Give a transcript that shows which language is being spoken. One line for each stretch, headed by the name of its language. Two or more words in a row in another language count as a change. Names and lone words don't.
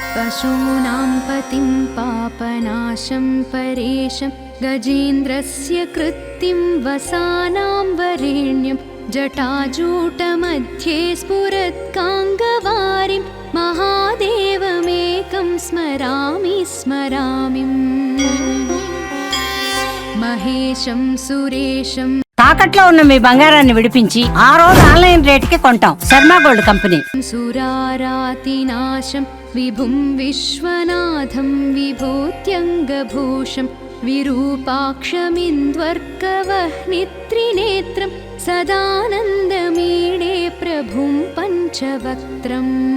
Sanskrit: पशूनां पतिं पापनाशं परेशं गजेन्द्रस्य कृत्तिं वसानां वरेण्यं जटाजूटमध्ये स्फुरत्काङ्गवारिं महादेवमेकं स्मरामि स्मरामि महेशं सुरेशं
Telugu: తాకట్లో ఉన్న మీ బంగారాన్ని విడిపించి ఆ రోజు
English: online rateki
Telugu: కొంటాం. శర్మ గోల్డ్ కంపెనీ.
Sanskrit: सुरारातिनाशं विभुं विश्वनाथं विभूत्यङ्गभूषं विरूपाक्षमिन्द्वर्कवह्नित्रिनेत्रं सदानन्दमीडे प्रभुं पञ्चवक्त्रम्